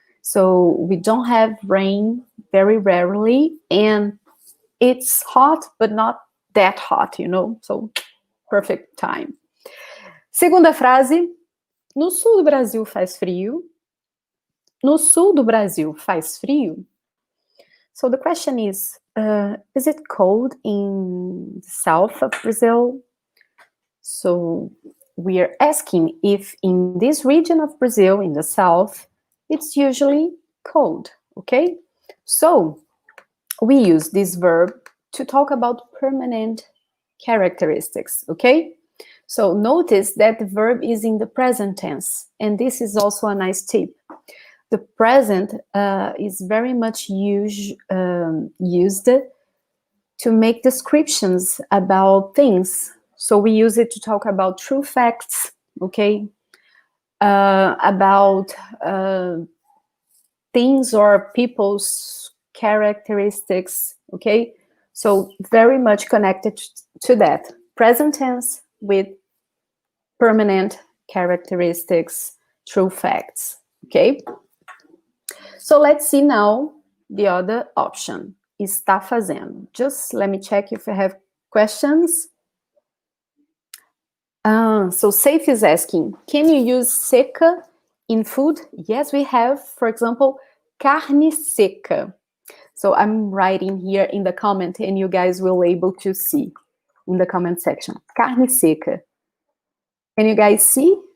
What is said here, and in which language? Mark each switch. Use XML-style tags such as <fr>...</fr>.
<en>So we don't have rain very rarely, and it's hot, but not that hot, so perfect time.</en> <pt>Segunda frase, no sul do Brasil faz frio. No sul do Brasil faz frio?</pt> <en>So the question is it cold in the south of Brazil? So we are asking if in this region of Brazil, in the south, it's usually cold, okay? So we use this verb to talk about permanent characteristics, okay? So notice that the verb is in the present tense, and this is also a nice tip. The present is very much used to make descriptions about things. So we use it to talk about true facts, okay? About things or people's characteristics, okay? So very much connected to that. Present tense with permanent characteristics, true facts, okay? So let's see now the other option,</en> <pt>está fazendo.</pt> <en>Just let me check if I have questions. So Safe is asking, can you use seca in food? Yes, we have, for example,</en> <pt>carne seca.</pt> <en>So I'm writing here in the comment, and you guys will be able to see in the comment section.</en> <pt>Carne seca.</pt> <en>Can you guys see?</en>